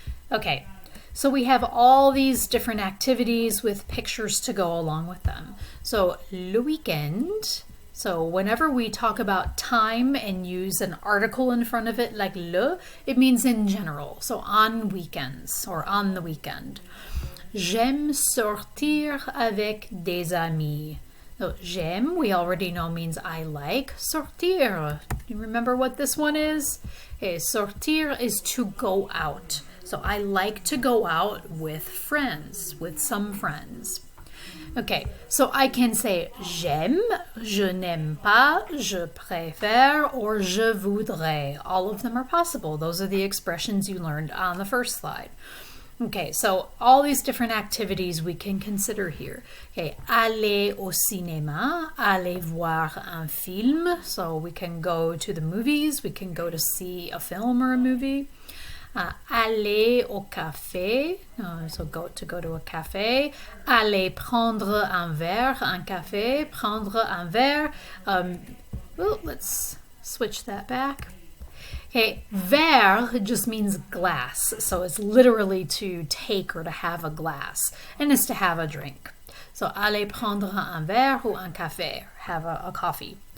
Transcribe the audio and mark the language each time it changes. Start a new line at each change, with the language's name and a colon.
English: Okay, so we have all these different activities with pictures to go along with them. So
French: le weekend,
English: so whenever we talk about time and use an article in front of it like le, it means in general, so on weekends or on the weekend.
French: J'aime sortir avec des amis.
English: So j'aime, we already know means I like. Sortir, you remember what this one is? Okay, sortir is to go out. So I like to go out with friends, with some friends. Okay, so I can say
French: j'aime, je n'aime pas, je préfère, or je voudrais.
English: All of them are possible. Those are the expressions you learned on the first slide. Okay, so all these different activities we can consider here.
French: Okay, aller au cinéma, aller voir un film.
English: So we can go to the movies, we can go to see a film or a movie.
French: Aller au café,
English: so go to a café.
French: Aller prendre un verre, un café, prendre un verre.
English: Well, let's switch that back. Okay, verre just means glass, so it's literally to take or to have a glass, and it's to have a drink.
French: So aller prendre un verre ou un café,
English: have a coffee.